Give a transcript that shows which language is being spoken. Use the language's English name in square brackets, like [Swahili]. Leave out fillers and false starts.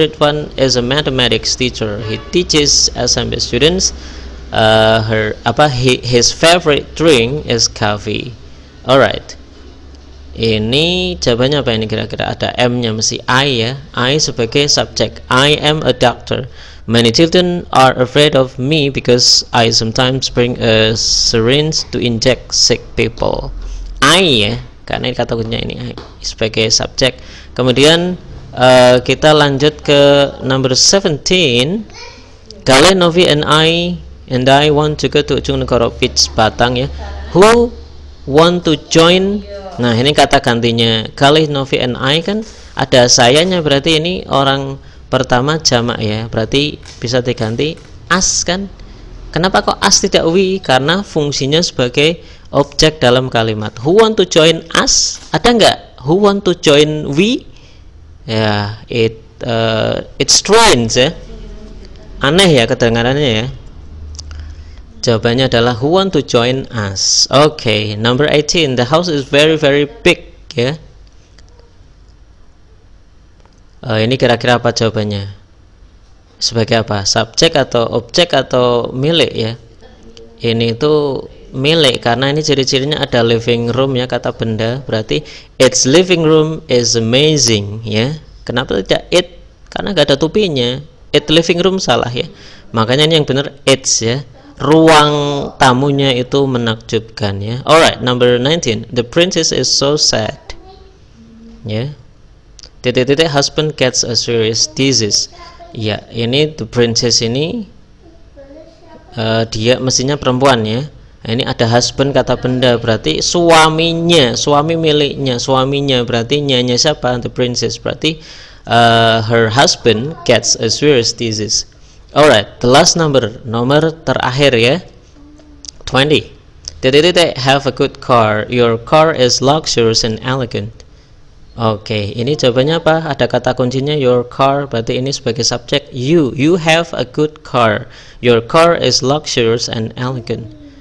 [English] Ridwan is a mathematics teacher. He teaches SMP students. His favorite drink is coffee. Alright. [Indonesian] Ini jawabannya apa ini kira-kira? Ada M-nya, mesti I ya. I sebagai subjek. [English] I am a doctor. Many children are afraid of me because I sometimes bring a syringe to inject sick people. [Indonesian] I ya. Karena ini kata kuncinya ini sebagai subjek. Kemudian kita lanjut ke number 17. [English] Gale, Novi and I want to go to Ujung Negoro Beach, Batang ya. Who want to join? [Indonesian] Nah, ini kata gantinya Gale, Novi and I kan ada sayanya, berarti ini orang pertama jamak ya. Berarti bisa diganti as kan. Kenapa kok as tidak we? Karena fungsinya sebagai objek dalam kalimat. [English] Who want to join us? [Indonesian] Ada nggak? [English] Who want to join we? Ya, it's strange ya. [Indonesian] Aneh ya kedengarannya ya. Jawabannya adalah [English] who want to join us. Okay, number 18. The house is very very big ya. [Indonesian] Ini kira-kira apa jawabannya? Sebagai apa? Subjek atau objek atau milik ya? Ini itu milik karena ini ciri-cirinya ada living room ya, kata benda, berarti [English] its living room is amazing [Indonesian] ya. Kenapa tidak it? Karena gak ada tupinya. [English] It living room [Indonesian] salah ya, makanya ini yang benar its ya. Ruang tamunya itu menakjubkan ya. [English] Alright, number 19. The princess is so sad ya. [Indonesian] Titik-titik [English] husband gets a serious disease. [Indonesian] Ya, ini the princess ini dia mestinya perempuan ya. Nah, ini ada husband kata benda, berarti suaminya, suami miliknya, suaminya, berarti nyanya siapa? [English] The princess, berarti her husband gets a serious disease. Alright, the last number, [Indonesian] nomor terakhir ya, [English] 20. Titik-titik have a good car. Your car is luxurious and elegant. [Indonesian] Oke, ini jawabannya apa? Ada kata kuncinya your car, berarti ini sebagai subjek. [English] You have a good car. Your car is luxurious and elegant.